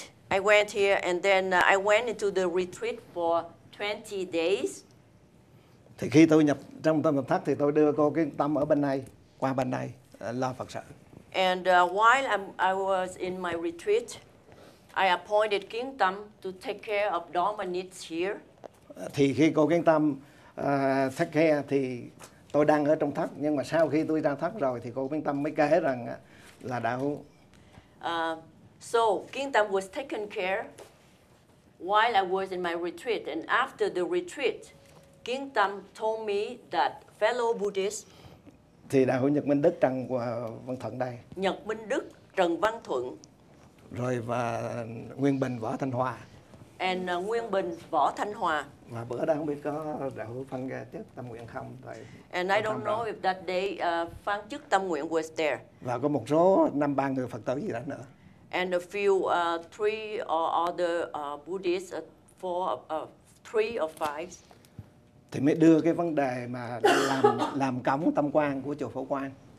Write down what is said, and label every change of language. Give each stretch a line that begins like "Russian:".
English: I went here and then I went into the retreat for 20 days.
Vietnamese: Thì khi tôi trong tâm nhập thất thì tôi đưa cô Kiến Tâm ở bên này, qua bên này lo Phật sự.
English: And while I was in my retreat, I appointed Kiến Tâm to take care of Dharma needs here.
Vietnamese: Thì khi cô Kiến Tâm
English: take care
Vietnamese: thì tôi đang ở trong thất, nhưng mà sau khi tôi ra thất rồi thì cô Kiến Tâm mới kể rằng là đạo.
English: So Kiến Tâm was taken care while I was in my retreat, and after the retreat, Kiến Tâm told me that fellow Buddhists,
Vietnamese: thì đạo hữu Nhật Minh Đức, Trần Văn Thuận đây, Nhật Minh Đức, Trần Văn Thuận, rồi và Nguyên Bình, Võ Thanh Hòa,
English: and Nguyên Bình, Võ Thanh Hòa.
Vietnamese: Và bữa đó không biết có đạo hữu phân ra chức tâm nguyện không?
English: And I don't know if that day Phan chức tâm nguyện was there.
Vietnamese: Và có một số 5-3 người Phật tử gì đó nữa.
English: And a few 3 other Buddhists, 3 or 5.
Vietnamese: Thì mới đưa cái vấn đề mà làm cổng tâm quan của chùa Phổ Quang.